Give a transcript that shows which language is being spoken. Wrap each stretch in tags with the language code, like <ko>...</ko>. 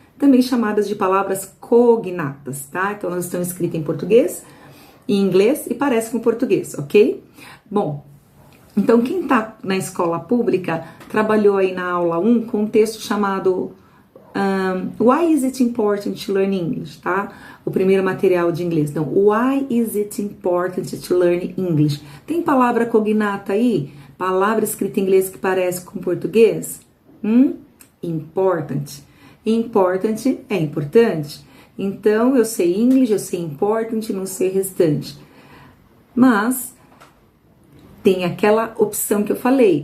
<pt>Também chamadas de palavras cognatas, tá? Então, elas estão escritas em português, em inglês e parecem com português, ok? Bom, então quem tá na escola pública trabalhou aí na aula 1 com um texto chamado</pt> <en>Why is it important to learn English,</en> <pt>tá? O primeiro material de inglês. Então,</pt> <en>why is it important to learn English?</en> <pt>Tem palavra cognata aí? Palavra escrita em inglês que parece com português? Important. Important é importante. Então, eu sei English, eu sei important, não sei restante. Mas tem aquela opção que eu falei.</pt>